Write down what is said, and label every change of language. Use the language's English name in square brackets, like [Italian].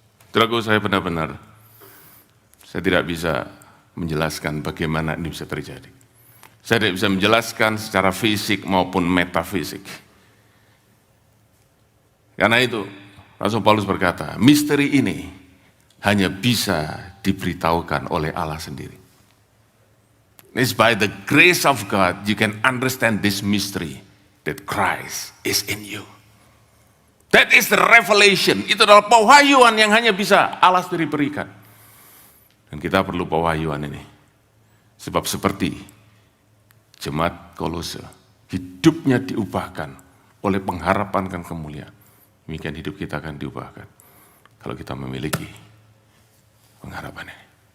[Indonesian] Saudaraku, saya benar-benar, saya tidak bisa menjelaskan bagaimana ini bisa terjadi. Saya tidak bisa menjelaskan secara fisik maupun metafisik. Karena itu, Rasul Paulus berkata, misteri ini hanya bisa diberitahukan oleh Allah sendiri. [English] It's by the grace of God you can understand this mystery that Christ is in you. That is the revelation. [Indonesian] Itu adalah pewahyuan yang hanya bisa Allah sendiri berikan. Dan kita perlu pewahyuan ini. Sebab seperti Jemaat Kolose, hidupnya diubahkan oleh pengharapan dan kemuliaan. Demikian hidup kita akan diubahkan kalau kita memiliki pengharapan ini.